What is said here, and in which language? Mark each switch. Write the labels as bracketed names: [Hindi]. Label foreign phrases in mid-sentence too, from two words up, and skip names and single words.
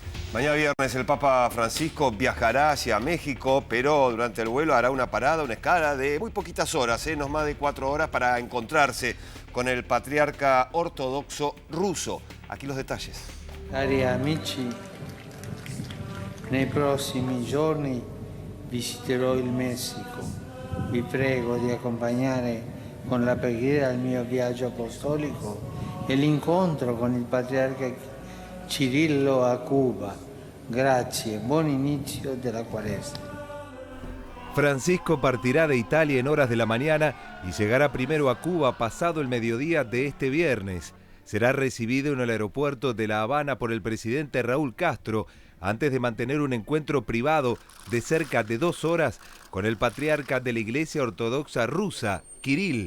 [Spanish] Mañana viernes el Papa Francisco viajará hacia México, pero durante el vuelo hará una parada, una escala de muy poquitas horas, no más de 4 horas, para encontrarse con el patriarca ortodoxo ruso. Aquí los detalles. [Italian] Cari amici, nei prossimi giorni visiterò il Messico. Vi prego di accompagnare con la preghiera il mio viaggio apostolico e l'incontro con il patriarca Cirillo a Cuba. Grazie, buon inizio della Cuaresma. [Spanish] Francisco partirá de Italia en horas de la mañana y llegará primero a Cuba pasado el mediodía de este viernes. Será recibido en el aeropuerto de La Habana por el presidente Raúl Castro, antes de mantener un encuentro privado de cerca de 2 horas con el patriarca de la Iglesia Ortodoxa Rusa, Kirill.